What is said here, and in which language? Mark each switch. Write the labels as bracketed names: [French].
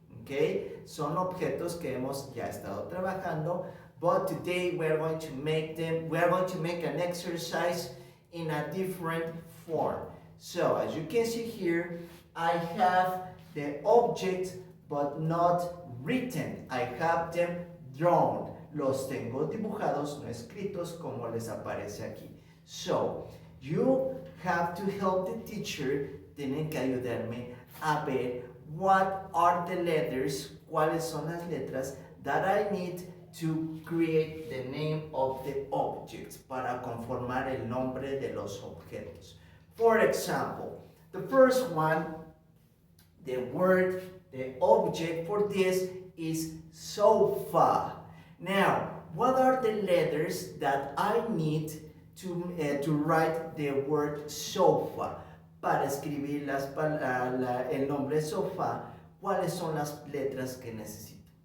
[English] Okay? [Spanish] Son objetos que hemos ya estado trabajando, [English] but today we are going to make an exercise in a different form. So, as you can see here, I have the objects but not written. I have them drawn. [Spanish] Los tengo dibujados, no escritos, como les aparece aquí. [English] So, you have to help the teacher. [Spanish] Tienen que ayudarme a ver [English] what are the letters, [Spanish] cuáles son las letras [English] that I need to create the name of the objects, [Spanish] para conformar el nombre de los objetos. [English] For example, the first one, the object for this is sofa. Now, what are the letters that I need to write the word sofa? [Spanish] Para escribir el nombre sofá, ¿cuáles son las letras que necesito?